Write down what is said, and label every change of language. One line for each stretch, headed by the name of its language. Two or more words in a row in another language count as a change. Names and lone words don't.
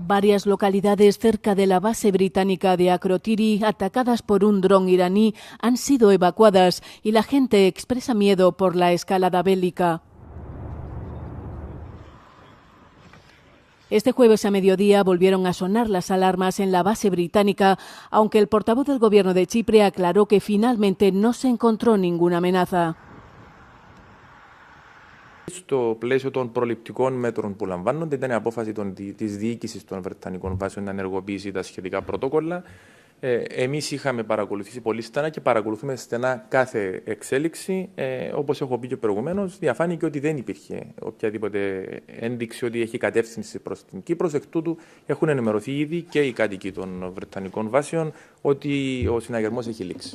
Spanish: Varias localidades cerca de la base británica de Akrotiri, atacadas por un dron iraní, han sido evacuadas y la gente expresa miedo por la escalada bélica. Este jueves a mediodía volvieron a sonar las alarmas en la base británica, aunque el portavoz del gobierno de Chipre aclaró que finalmente no se encontró ninguna amenaza.
Greek: Στο πλαίσιο των προληπτικών μέτρων που λαμβάνονται, ήταν η απόφαση της διοίκησης των Βρετανικών βάσεων να ενεργοποιήσει τα σχετικά πρωτόκολλα. Εμείς είχαμε παρακολουθήσει πολύ στενά και παρακολουθούμε στενά κάθε εξέλιξη. Όπως έχω πει και προηγουμένως, διαφάνηκε ότι δεν υπήρχε οποιαδήποτε ένδειξη ότι έχει κατεύθυνση προς την Κύπρο. Εκ τούτου έχουν ενημερωθεί ήδη και οι κάτοικοι των Βρετανικών βάσεων ότι ο συναγερμός έχει λήξει.